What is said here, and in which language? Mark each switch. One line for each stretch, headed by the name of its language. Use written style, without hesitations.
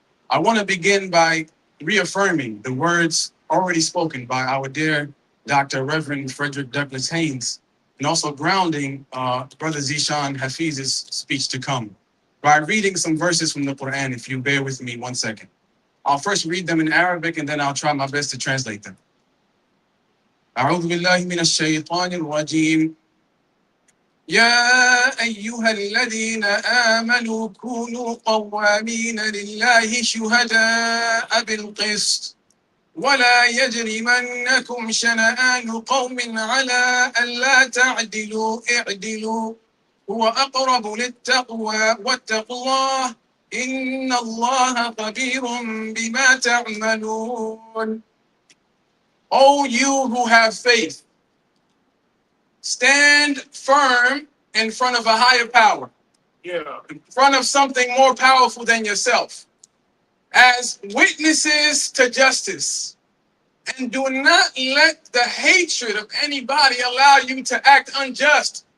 English: I want to begin by reaffirming the words already spoken by our dear Dr. Reverend Frederick D. Haynes, and also grounding Brother Zeeshan Hafeez's speech to come by reading some verses from the Quran, if you bear with me 1 second. I'll first read them in Arabic and then I'll try my best to translate them.
Arabic: أعوذ بالله من الشيطان الرجيم. يا أيها الذين آمنوا كونوا قوامين لله شهداء بالقسط ولا يجرمنكم شنآن قوم على ألا تعدلوا اعدلوا هو أقرب للتقوى واتقوا الله إن الله خبير بما تعملون.
English: O you who have faith, stand firm in front of a higher power, in front of something more powerful than yourself, as witnesses to justice. And do not let the hatred of anybody allow you to act unjust.